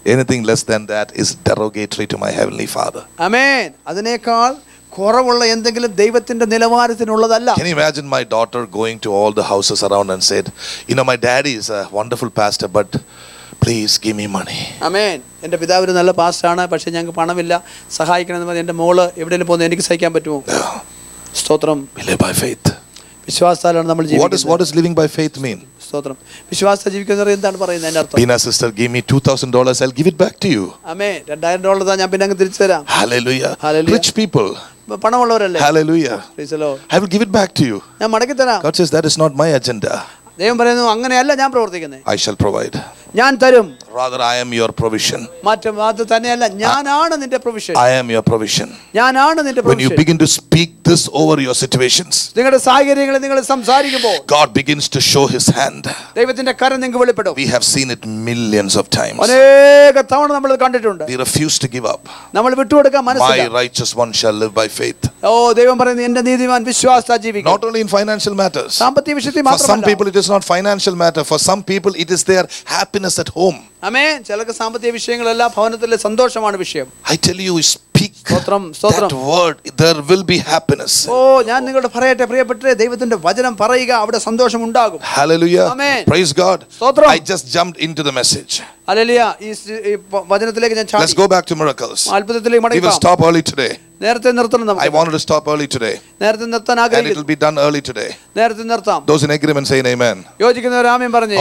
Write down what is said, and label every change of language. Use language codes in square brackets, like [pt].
[en] Anything less than that is derogatory to my heavenly Father. [ml] ആമേൻ. അതിനേക്കാൾ കുറവുള്ള എന്തെങ്കിലും ദൈവത്തിന്റെ നിലവാരത്തിനുള്ളതല്ല. [en] Can you imagine my daughter going to all the houses around and said, my daddy is a wonderful pastor, but please give me money. [ml] ആമേൻ. എൻ്റെ പിതാവ് ഒരു നല്ല പാസ്റ്ററാണ്, പക്ഷെ ഞങ്ങൾക്ക് പണമില്ല, സഹായിക്കണമെന്ന് പറഞ്ഞ് എൻ്റെ മോള് എവിടെയെങ്കിലും പോകുന്നത് എനിക്ക് സഹിക്കാൻ പറ്റുമോ? സ്തോത്രം. [en] We live by faith. [ml] വിശ്വാസത്താലാണ് നമ്മൾ ജീവിക്കുന്നത്. [en] What does living by faith mean? [ml] സ്തോത്രം. വിശ്വാസത്താൽ ജീവിക്കുന്നത് എന്താണ് പറയുന്നത്? എൻ്റെ അർത്ഥം. [en] Pina sister, give me $2,000. I'll give it back to you. [ml] ആമേൻ. $2000 ഞാൻ പിന്നെ അങ്ങ് തിരിച്ചു തരാം. [en] Hallelujah. Hallelujah. Rich people. [ml] പണമുള്ളവരല്ലേ? [en] Hallelujah. Praise the Lord. I will give it back to you. [ml] ഞാൻ മടക്കി തരാം. [en] God says that is not my agenda. [ml] ദൈവം പറയുന്നു അങ്ങനെയല്ല ഞാൻ പ്രവർത്തിക്കുന്നത്. [en] I shall provide. [ml] ഞാൻ തരും. [en] Rather I am your provision. [ml] അത് തന്നെയല്ല, ഞാനാണ് നിന്റെ provision. [en] I am your provision. [ml] ഞാനാണ് നിന്റെ [en] When you [ml] provision. [en] begin to speak this over your situations, [ml] നിങ്ങളുടെ സാഹചര്യങ്ങളെ നിങ്ങൾ സംസാരിക്കുമ്പോൾ [en] God begins to show his hand. [ml] ദൈവത്തിന്റെ കരം നിങ്ങൾക്ക് വെളിപ്പെടും. [en] We have seen it millions of times. [ml] അനേക തവണ നമ്മൾ കണ്ടിട്ടുണ്ട്. [en] We refuse to give up. [ml] നമ്മൾ വിട്ടുകൊടുക്കാൻ [en] My [ml] മനസ്സില്ല. [en] righteous one shall live by faith. [ml] ദൈവം പറയുന്നു എന്റെ നീതിമാൻ വിശ്വാസത്താൽ ജീവിക്കും. [en] Not only in financial matters. [ml] സാമ്പത്തിക വിഷയത്തിൽ [en] For some [ml] മാത്രമല്ല. [en] people it is not financial matter. For some people it is their happiness at home. [ml] ആമേൻ. ചിലർക്ക് സാമ്പത്തിക വിഷയങ്ങളല്ല, ഭവനത്തിലെ സന്തോഷമാണ് വിഷയം. [en] I tell you, speak that word, there will be happiness. [ml] ഞാൻ നിങ്ങളോട് പറയട്ടെ പ്രിയപ്പെട്ടവരെ, ദൈവത്തിന്റെ വചനം പറയുക, അവിടെ സന്തോഷം ഉണ്ടാകും. [en] Hallelujah. Amen. Praise God. [ml] സ്തോത്രം. [en] I just jumped into the message. [ml] Hallelujah. ഈ വചനത്തിലേക്ക് ഞാൻ ചാടി. [en] Let's go back to miracles. [ml] അത്ഭുതത്തിലേക്ക് [en] We [ml] മടങ്ങി [en] will [ml] പോകാം. [en] stop early today. [ml] നേരത്തെ നിർത്തണം [en] I [ml] നമുക്ക്. [en] wanted to stop early today. [ml] നേരത്തെ നിർത്താൻ [en] And it will [ml] ആഗ്രഹിക്കുന്നു. [en] be done early today. [ml] നേരത്തെ നിർത്താം. [en] Those in agreement say amen. [ml] യോജിക്കുന്നവർ ആമേൻ പറഞ്ഞു.